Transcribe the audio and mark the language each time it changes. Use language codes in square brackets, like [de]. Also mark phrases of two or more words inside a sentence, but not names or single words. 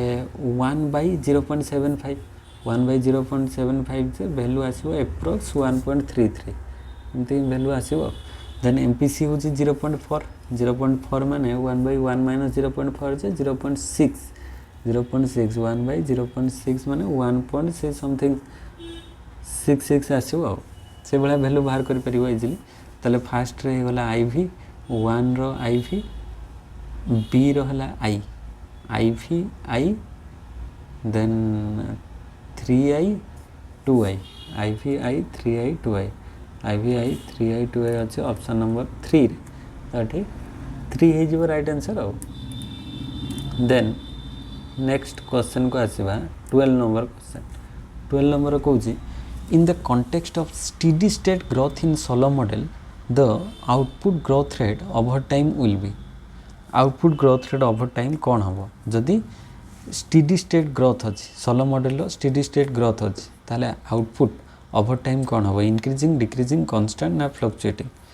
[or] 1/0.75 1/0.75 ଯେ ଭାଲ୍ୟୁ ଆସିବ ଏପ୍ରକ୍ସ 1.33 ଏନ୍ତି ଭାଲ୍ୟୁ ଆସିବ ଦେନ୍ MPC ହେଉଛି 0.4 0.4 ମାନେ 1/1 ମାଇନସ୍ 0.4 ଯେ 0.6 0.6 1/0.6 ମାନେ 1. [en] say something [or] 66 ଆସିବ ସେ ବଡ଼ ଭାଲ୍ୟୁ ବାହାର କରି ପାରିବ ଇଜିଲି ତଳେ ଫାଷ୍ଟ ରେ ହେଲା IV 1 ର IV B ର ହେଲା I IV I ଦେନ୍ 3I 2I IV I 3I 2I IV I 3I 2I ଅଛି [en] option number [or] 3 ରେ ଠିକ୍ 3 ହିଁ ଯିବ [en] right answer [or] ହୋ [en] then next question [or] କଣ ଆସିବା 12 ନମ୍ବର କ୍ୱେଶ୍ଚନ 12 ନମ୍ବର କହୁଛି [en] in the context of steady state growth in Solow model the output growth rate over time will be output growth rate over time [or] କଣ ହେବ ଯଦି [en] steady state growth [or] ଅଛି ସୋଲୋ ମଡେଲ ର [en] steady state growth [or] ଅଛି ତାହାଲେ [en] output over time [or] କଣ ହେବ [en] increasing decreasing constant ना fluctuating